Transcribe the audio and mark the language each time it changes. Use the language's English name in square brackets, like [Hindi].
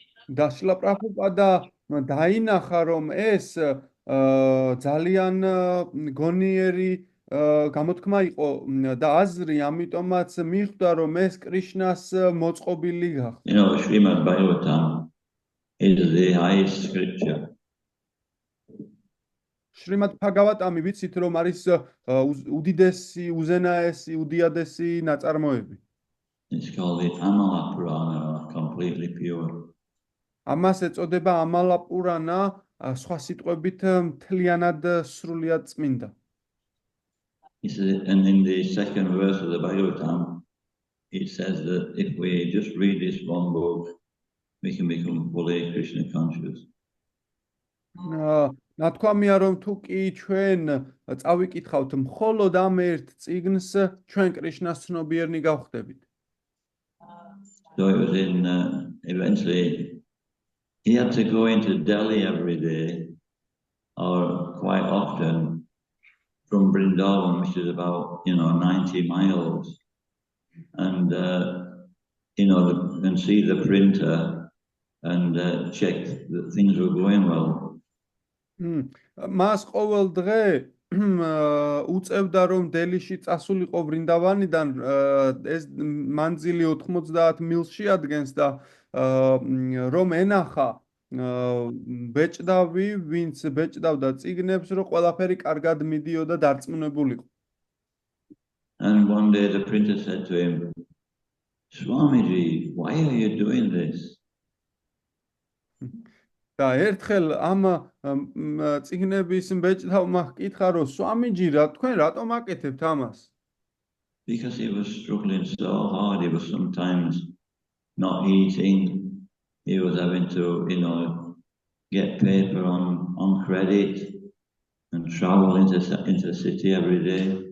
[Georgian] და შრილა პრაბჰუპადა დაინახა, რომ ეს ძალიან გონიერი გამოთქმა იყო და აზრი, ამიტომაც მიხვდა, რომ ეს კრიშნას მოწყობილი გახდა. [English] You know, Srimad Bhagavatam is the highest scripture. [Georgian] შრიმად ბჰაგავატამი ვიცით, რომ არის უდიდესი, უზენაესი, უდიადესი ნაწარმოები. [English] It's called the Amala Purana, completely pure. [Georgian] ამას ეწოდება ამალა პურანა, სხვა სიტყვებით მთლიანად სრულიად წმინდა. [English] He says, and in the second verse of the Bhagavatam, it says that if we just read this one book, we can become fully Krishna conscious. [Georgian] ნათქვამია რომ თუ კი ჩვენ წავიკითხავთ მხოლოდ ამ ერთ წიგნს, ჩვენ კრიშნას ცნობიერნი გავხდებით. [English] So it was in eventually he had to go into Delhi every day or quite often from Vrindavan, which is about 90 miles, and and see the printer and check that things were going well. [Georgian] მას ყოველ დღე უწევდა რომ დელიში წასულიყო ვრინდავანიდან, ეს მანძილი 90 მილს შეადგენს და რომ ენახა ბეჭდავი, ვინც ბეჭდავდა წიგნებს, რომ ყველაფერი კარგად მიდიოდა დარწმუნებულიყო. [English] And one day the printer said to him, Swamiji, why are you doing this? [Georgian] და ერთხელ ამ წიგნების ბეჭდავმა ჰკითხა რომ სვამიჯი, თქვენ რატომ აკეთებთ ამას? [English] Because he was struggling so hard. He was sometimes not eating. He was having to, get paper on credit and travel into the city every day.